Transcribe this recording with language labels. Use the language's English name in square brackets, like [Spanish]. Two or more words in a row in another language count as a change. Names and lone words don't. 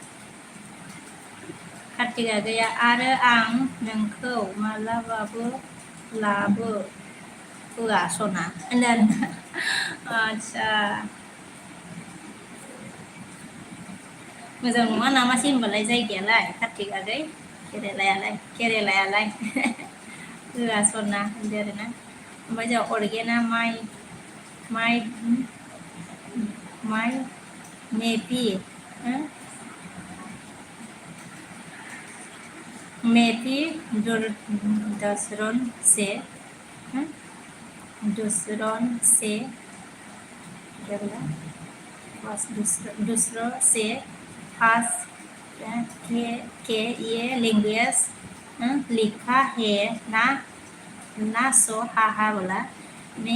[Bodo] कार्तिकआ गैया आरो आं नोंखौ मालाबाबो लाबो होआ सना होनदों आच्छा मोजां नङा नामासै होनबालाय जायगायालाय कार्तिक आगै केरेलायालाय होआ सना होनदो आरोना ओमफ्राय जों अर्गेना माइ [Hindi] मेपि मेपी दूसरों से दूसरों से खास के ये लैंग्वेज लिखा है ना सो हा बोला मैं